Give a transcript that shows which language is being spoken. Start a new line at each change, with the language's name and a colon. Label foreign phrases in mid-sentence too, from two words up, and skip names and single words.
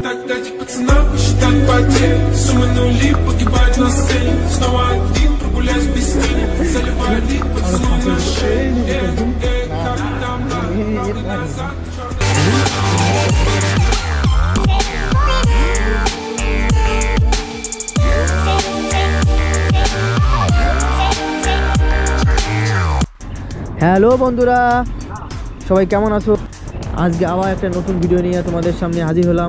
Russian: Дать пацанам посчитать потери, суммы нули, погибать на сцене. Снова один, прогуляюсь без тени, заливаю лик, поцелуй на шее. Как там правда назад,
Bangla: হ্যালো বন্ধুরা, সবাই কেমন আছো? আজকে আবার একটা নতুন ভিডিও নিয়ে তোমাদের সামনে হাজির হলাম।